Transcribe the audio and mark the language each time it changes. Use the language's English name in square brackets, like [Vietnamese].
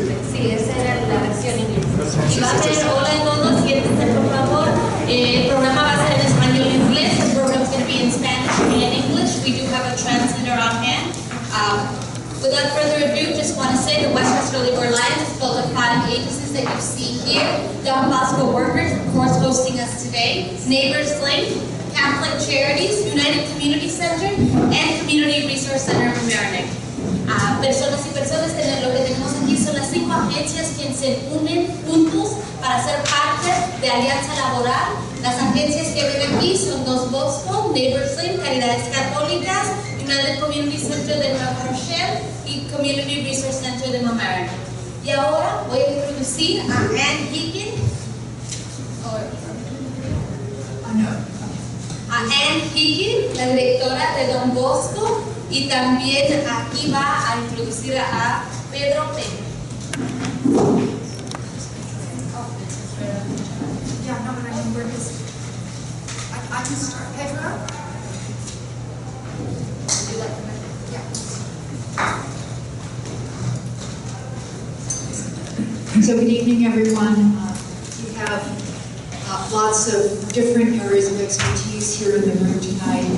[Spanish] Sí, esa era la versión en inglés. Y va a ser, hola a todos, siéntense por favor. El programa va a ser en español y inglés. [English] The program is going to be in Spanish and English. We do have a translator on hand. Without further ado, just want to say the Westchester Labor Alliance is built of 5 agencies that you see here. Bosco workers, of course, hosting us today. Neighbors Link, Catholic Charities, United Community Center, and Community Resource Center of Mariachis. [Spanish] Personas y personas, lo que tenemos aquí son las 5 agencias que se unen juntos para ser parte de Alianza Laboral. Las agencias que ven aquí son 2 Bosco, Neighbors Link, Caridades Católicas, United Community Center de Nueva Rochelle y Community Resource Center de Mariachis. Y ahora voy a introducir a Heekin. A Heekin, la directora de Don Bosco, y también aquí va a introducir a Pedro Pena. [English] Yeah, no, but I mean, where is, I can start. Pedro? So good evening, everyone. We have lots of different areas of expertise here in the room tonight.